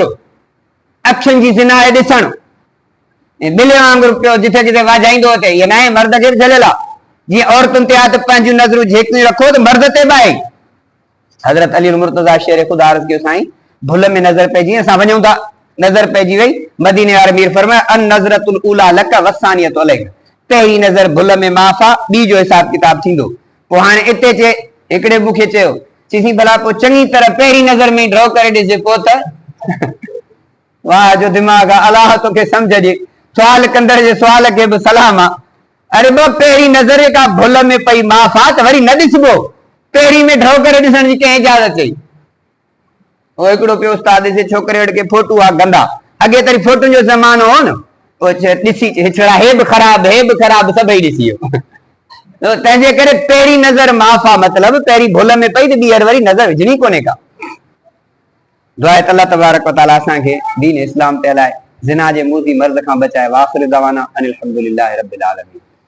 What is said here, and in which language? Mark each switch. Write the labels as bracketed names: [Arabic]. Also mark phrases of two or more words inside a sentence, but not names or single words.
[Sindhi] अखियुनि जी ज़िना आहे ॾिसणु ऐं ॿिले वांगुरु पियो जिथे जिथे वाजाईंदो थिए इहे न आहे मर्द खे बि झलियल आहे जीअं औरतुनि ते आहे त पंहिंजूं नज़रूं झेकियूं रखो त मर्द ते बि आहे हज़रत अली मुर्तज़ा शेर ख़ुदा अर्ज़ कयो साईं भुल में नज़र पइजी असां वञूं था नज़र पइजी वई मदीने वारे मीर फरमाया [Arabic] النظرة الأولى لك والثانية عليك [Sindhi] पहिरीं नज़र भुल में माफ़ आहे ॿी जो हिसाब किताब थींदो पोइ हाणे हिते चए हिकिड़े मूंखे चयो चईं भला पोइ चङी तरह पहिरीं नज़र में ड्रॉ करे ॾिसजे पोइ त वाह जो दिमाग़ आहे अलाह तोखे सम्झ ॾे सुवाल कंदड़ जे सुवाल खे बि सलाम आहे अरे ॿ पहिरीं नज़र का भुल में पई माफ़ आहे त वरी न ॾिसबो पहिरीं में ड्रॉ करे ॾिसण जी कंहिं इजाज़त चई उहो हिकिड़ो पियो उस्ताद ॾिसे छोकिरे वटि के फोटू आहे गंदा अॻे तरी फोटुनि जो ज़मानो हो न ॾिसी छड़ा हे बि ख़राब सभई ॾिसी वियो तंहिंजे करे पहिरीं नज़र माफ़ आहे मतिलबु पहिरीं भुल में पई त ॿीहर वरी नज़र विझणी कोन्हे का दुआ आहे त [Arabic] الله تبارك وتعالى [Sindhi] असांखे दीन इस्लाम ते हलाए ज़िना जे मूज़ी मर्ज़ खां बचाए [Arabic] وآخر دعوانا أن الحمد لله رب العالمين.